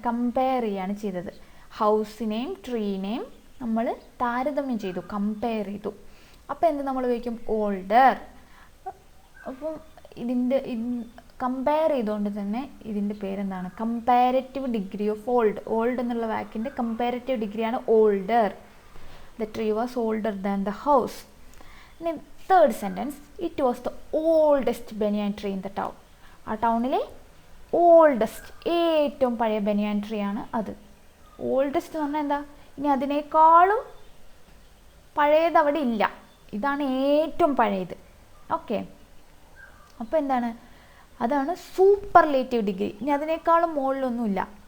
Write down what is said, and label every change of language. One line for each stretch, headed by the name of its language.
Malayalam: Compare ചെയ്യാണ് ചെയ്തത്. ഹൗസിനെയും ട്രീനെയും നമ്മൾ താരതമ്യം ചെയ്തു, കമ്പയർ ചെയ്തു. അപ്പോൾ എന്ത് നമ്മൾ ഉപയോഗിക്കും? ഓൾഡർ. അപ്പം ഇതിൻ്റെ കമ്പയർ ചെയ്തുകൊണ്ട് തന്നെ ഇതിൻ്റെ പേരെന്താണ്?
English: Comparative degree of old.
Malayalam: Old എന്നുള്ള വാക്കിൻ്റെ കമ്പാരറ്റീവ് ഡിഗ്രിയാണ് older.
English: The tree was older than the house. In third sentence, it was the oldest banyan tree in the town.
Malayalam: ആ ടൗണിലെ ഓൾഡസ്റ്റ്, ഏറ്റവും പഴയ ബനിയാൻ ട്രീ ആണ് അത്. ഓൾഡസ്റ്റ് എന്ന് പറഞ്ഞാൽ എന്താ? ഇനി അതിനേക്കാളും പഴയത് അവിടെ ഇല്ല. ഇതാണ് ഏറ്റവും പഴയത്. ഓക്കെ. അപ്പോൾ എന്താണ്? അതാണ് സൂപ്പർലേറ്റീവ് ഡിഗ്രി. ഇനി അതിനേക്കാളും മുകളിലൊന്നുമില്ല.